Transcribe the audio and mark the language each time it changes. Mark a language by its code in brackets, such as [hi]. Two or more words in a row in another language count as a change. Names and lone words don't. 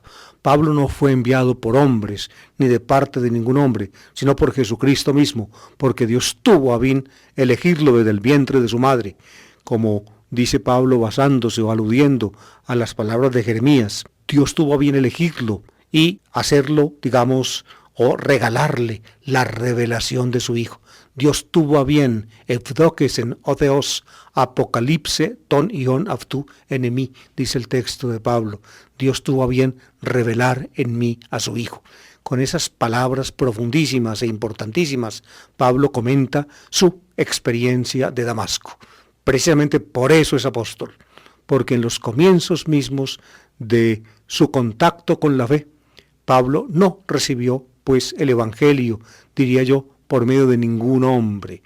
[es] Pablo no fue enviado por hombres, ni de parte de ningún hombre, sino por Jesucristo mismo, porque Dios tuvo a bien elegirlo desde el vientre de su madre, como dice Pablo basándose o aludiendo a las palabras de Jeremías. Dios tuvo a bien elegirlo y hacerlo, digamos, o regalarle la revelación de su Hijo. Dios tuvo a bien, [el] ευδόκησεν ο Θεός αποκαλύψαι τον υιόν αυτού εν εμοί, [es] dice el texto de Pablo. Dios tuvo a bien revelar en mí a su Hijo. Con esas palabras profundísimas e importantísimas, Pablo comenta su experiencia de Damasco. Precisamente por eso es apóstol, porque en los comienzos mismos de su contacto con la fe, Pablo no recibió pues el Evangelio, diría yo, por medio de ningún hombre.